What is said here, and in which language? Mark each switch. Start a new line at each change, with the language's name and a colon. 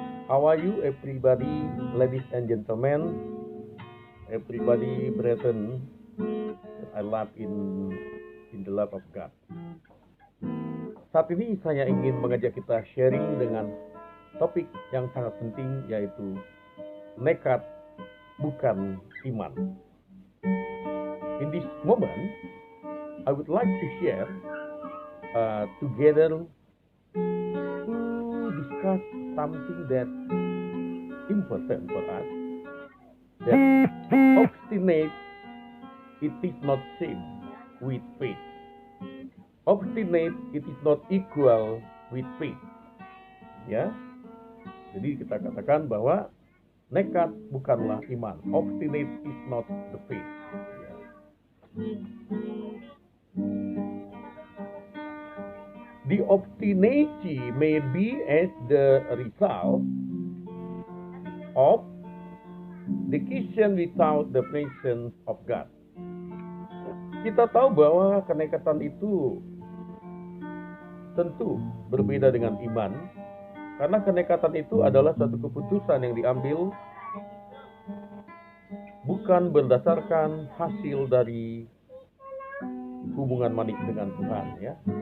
English: How are you everybody, ladies and gentlemen, everybody brethren that I love in the love of God.
Indonesian: Saat ini saya ingin mengajak kita sharing dengan topik yang sangat penting, yaitu nekat bukan iman.
English: In this moment, I would like to share together to discuss something that important for us. That obstinate, it is not same with faith. Obstinate, it is not equal with faith.
Indonesian: Ya, jadi kita katakan bahwa nekat bukanlah iman.
English: Obstinate is not the faith. Ya. The obstinacy may be as the result of decision without the presence of God.
Indonesian: Kita tahu bahwa kenekatan itu tentu berbeda dengan iman, karena kenekatan itu adalah suatu keputusan yang diambil bukan berdasarkan hasil dari hubungan manis dengan Tuhan, ya.